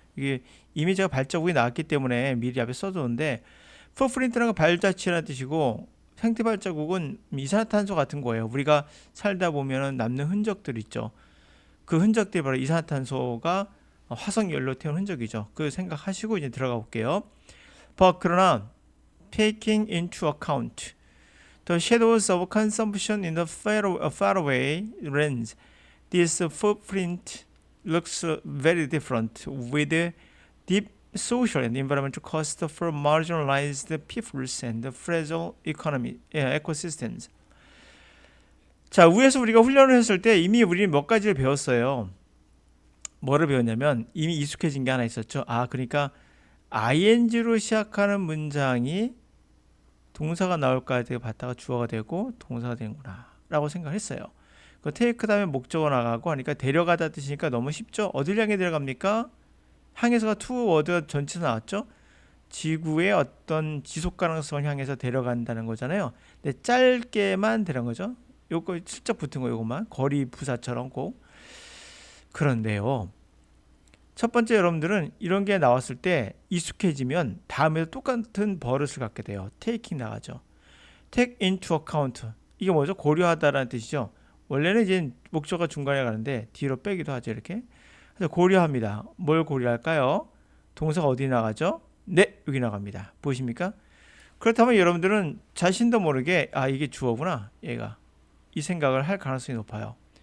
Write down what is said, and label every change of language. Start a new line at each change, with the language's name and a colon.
Korean: 이게 이미 제가 발자국이 나왔기 때문에 미리 앞에 써두는데, 풋프린트라는 건 발자취라는 뜻이고, 생태 발자국은 이산화탄소 같은 거예요. 우리가 살다 보면 남는 흔적들 있죠. 그 흔적들이 바로 이산화탄소가 화석 연료 태운 흔적이죠. 그 생각하시고 이제 들어가 볼게요.
English: 그러나 taking into account the shadows of consumption in the faraway lands, this footprint looks very different with deep social and environmental cost for marginalized peoples and fragile ecosystems.
Korean: 자, 위에서 우리가 훈련을 했을 때 이미 우리는 몇 가지를 배웠어요. 뭐를 배웠냐면 이미 익숙해진 게 하나 있었죠. 아, 그러니까 ing로 시작하는 문장이 동사가 나올까 봤다가 주어가 되고 동사가 되는구나 라고 생각했어요. 그 take 다음에 목적어 나가고 하니까 데려가다 뜻이니까 너무 쉽죠. 어딜 향해 데려갑니까? 향해서가 to 워드가 전체 나왔죠. 지구의 어떤 지속 가능성을 향해서 데려간다는 거잖아요. 근데 짧게만 데려간 거죠. 요거 슬쩍 붙은 거 요것만 거리 부사처럼 꼭. 그런데요, 첫 번째 여러분들은 이런 게 나왔을 때 익숙해지면 다음에도 똑같은 버릇을 갖게 돼요. taking 나가죠. take into account, 이게 뭐죠? 고려하다라는 뜻이죠. 원래는 이제 목적어가 중간에 가는데 뒤로 빼기도 하죠. 이렇게. 그래서 고려합니다. 뭘 고려할까요? 동사가 어디 나가죠? 네, 여기 나갑니다. 보이십니까? 그렇다면 여러분들은 자신도 모르게 아, 이게 주어구나, 얘가, 이 생각을 할 가능성이 높아요.